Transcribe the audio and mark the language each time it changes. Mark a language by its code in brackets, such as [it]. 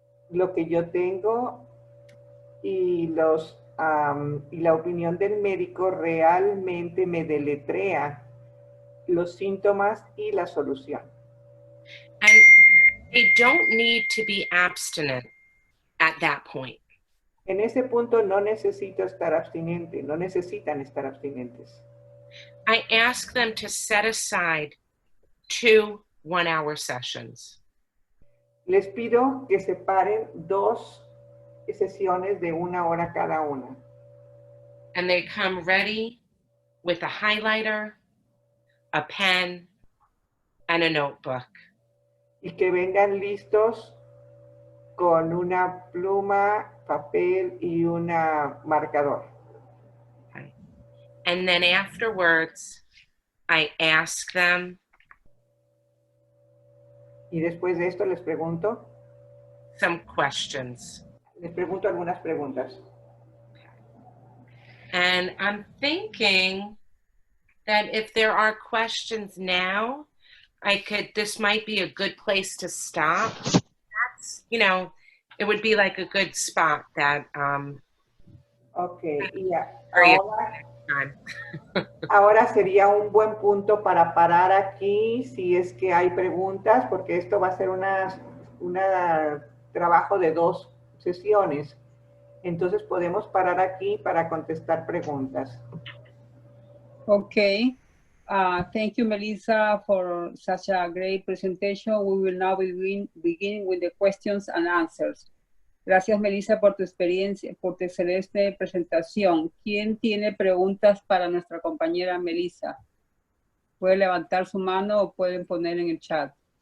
[es] Lo que yo tengo y la opinión del médico realmente me deletrea los síntomas y la solución. [en] And they don't need to be abstinent at that point. [es] En ese punto no necesito estar abstinente, no necesitan estar abstinentes. [en] I ask them to set aside 2 one-hour sessions. [es] Les pido que separen 2 sesiones de 1 hora cada una. [en] And they come ready with a highlighter, a pen, and a notebook. [es] Y que vengan listos con una pluma, papel y un marcador. Okay. [en] And then afterwards, I ask them, [es] Y después de esto les pregunto [en] some questions. [es] Les pregunto algunas preguntas. [en] And I'm thinking that if there are questions now, this might be a good place to stop. That's, it would be like a good spot that, [es] Ok, y ahora, ahora sería un buen punto para parar aquí si es que hay preguntas, porque esto va a ser un trabajo de 2 sesiones. Entonces podemos parar aquí para contestar preguntas. Okay. [en] Thank you, Melissa, for such a great presentation. We will now begin with the questions and answers. [es] Gracias, Melissa, por tu experiencia, por tu excelente presentación. ¿Quién tiene preguntas para nuestra compañera Melissa? Puede levantar su mano o pueden poner en el chat.